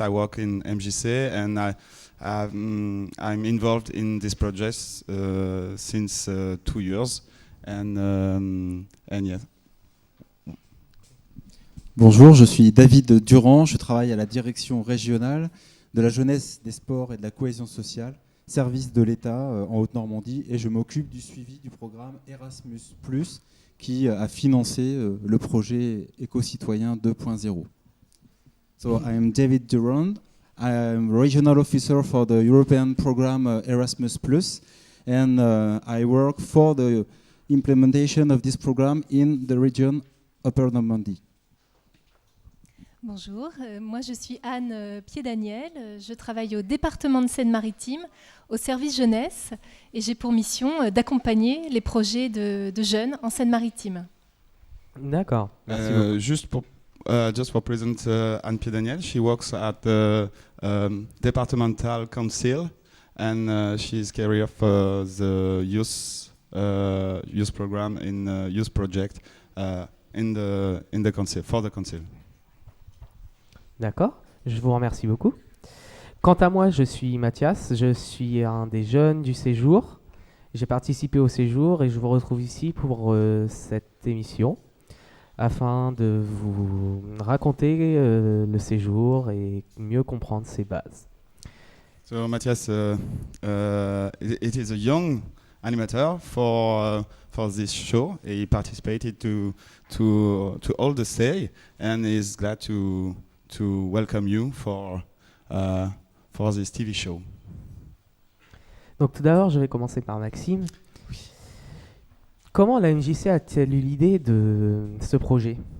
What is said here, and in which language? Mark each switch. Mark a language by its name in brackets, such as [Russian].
[English] I work in MJC and I'm involved in this project since 2 years. And yeah. [French] Bonjour, je suis David Durand, je travaille à la direction régionale de la jeunesse, des sports et de la cohésion sociale, service de l'État en Haute-Normandie, et je m'occupe du suivi du programme Erasmus+, qui a financé le projet Éco-citoyen 2.0. [English] So I am David Durand, I am regional officer for the European program Erasmus+, and I work for the implementation of this program in the region Upper Normandy. [French] Bonjour, moi je suis Anne Pied-Daniel, je travaille au département de Seine-Maritime, au service jeunesse, et j'ai pour mission d'accompagner les projets de jeunes en Seine-Maritime. D'accord, merci beaucoup. [English] Just for present Anne Pied-Daniel, she works at the departmental council and she's carrier of the youth program in youth project in the council, for the council. [French] D'accord, je vous remercie beaucoup. Quant à moi, je suis Mathias, je suis un des jeunes du séjour. J'ai participé au séjour et je vous retrouve ici pour cette émission afin de vous raconter le séjour et mieux comprendre ses bases. [English] So Matthias, it is a young animator for this show. He participated to all the stay and is glad to welcome you for this TV show. [French] Donc tout d'abord, je vais commencer par Maxime. Comment la MJC a-t-elle eu l'idée de ce projet?